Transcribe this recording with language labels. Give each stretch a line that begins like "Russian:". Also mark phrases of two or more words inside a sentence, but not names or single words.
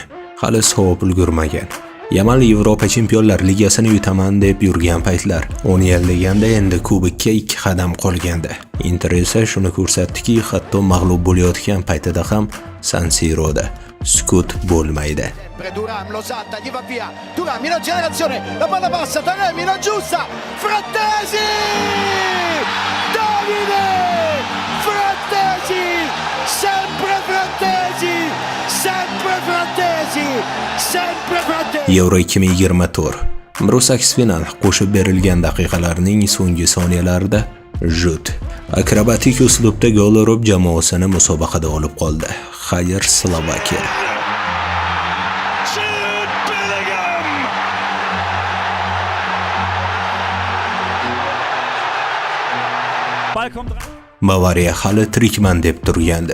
Uzbek: Hali sovib ulgurmagan. Yamal Yevropa Chempionlar Ligasini yutaman deb yurgan paytlar 10 yil deganda endi kubikka 2 qadam qolgandi. Inter esa shuni ko'rsatdiki, hatto mag'lub bo'layotgan paytida ham San Siroda sukut bo'lmaydi.
Italian: Duram lo salta, gli va via. Duram in accelerazione, la palla passa, Taremi la giusta. Frattesi! Davide! Frattesi! Sempre Frattesi! Sempre Frattesi! Sempre Frattesi!
Uzbek: Euro 2024. Aks final qo'shib berilgan daqiqalarning so'nggi soniyalarida Jut akrobatik uslubda gol urib jamoasini musobaqada olib qoldi. Xayr Slovakiya. Bavariya hali tirikman deb turgandi.